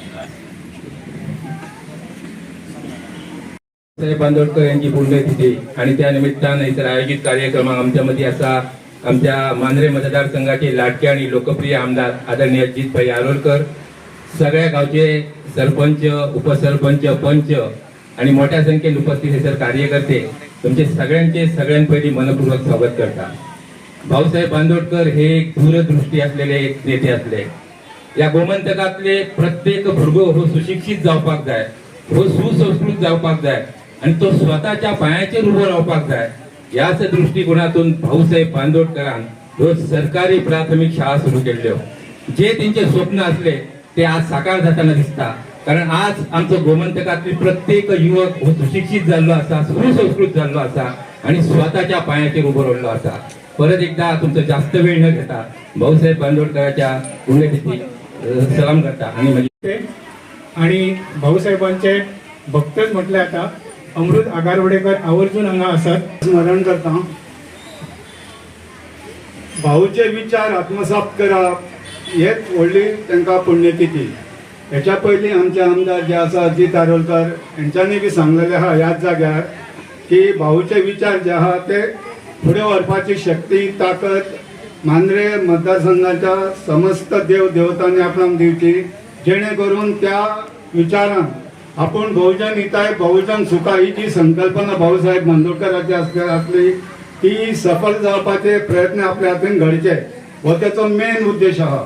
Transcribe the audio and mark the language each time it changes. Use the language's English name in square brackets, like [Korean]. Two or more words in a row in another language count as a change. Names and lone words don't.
[Marathi] बांदोडकर यांची पुण्यतिथी आणि त्या निमित्तानं इतर आयोजित कार्यक्रमाक आमच्या मध्ये असा आमच्या मांद्रे मतदारसंघाचे लाडके आणि लोकप्रिय आमदार आदरणीय अजितभाई आरोलकर, सगळ्या गावचे सरपंच, उपसरपंच, पंच आणि मोठ्या संख्येने उपस्थित सर कार्यकर्ते तुमचे सगळ्यांचे पहिली मनपूर्वक स्वागत करता. भाऊसाहेब बांदोडकर हे एक दूरदृष्टी असलेले एक नेते असले. [Konkani] या गोमंतकातले प्रत्येक भुरगो हो सुशिक्षित जावपाक जाय, हो सुसंस्कृत जावपाक जाय आणि तो स्वतःच्या पायाचेर उभो रावपाक जाय. याच दृष्टिकोनातून भाऊसाहेब बांदोडकरान रोज सरकारी प्राथमिक शाळा सुरू केल्ल्यो. जे त्यांचे स्वप्न असले ते आज साकार जाताना दिसता. कारण आज आमचं गोमंतकातले प्रत्येक युवक हो सुशिक्षित झालो असा, सुसंस्कृत झालो असा आणि स्वतःच्या पायाचेर उभो राहिलो असा. परत एकदा तुमचं जास्त वेळ न घेता भाऊसाहेब बांदोडकरांच्या पुण्यतिथी सलाम करता आणि भाऊसाहेबांचे भक्तच म्हटले आता अमृत आगारवडेकर आवर्जून हांगा असत स्मरण करता. भाऊचे विचार आत्मसात करप हेच व्हडली तांकां पुण्यतिथी. हेच्या पयलीं आमचे आमदार जे आसा अजित आरोलकर हेंच्यांनी बी सांगलेले आहा ह्याच जाग्यार की भाऊचे विचार जे आहा ते फुडें व्हरपाची शक्ती, ताकद मांद्रे मतदारसंघाच्या समस्त देव देवतांनी आपणाक दिवची, जेणे करून त्या विचारान आपण बहुजन हिताय बहुजन सुखा ही जी संकल्पना भाऊसाहेब बांदोडकरांची असली ती सफल जावपाचे प्रयत्न आपल्या हातीन घडचे हो त्याचो मेन उद्देश आहा.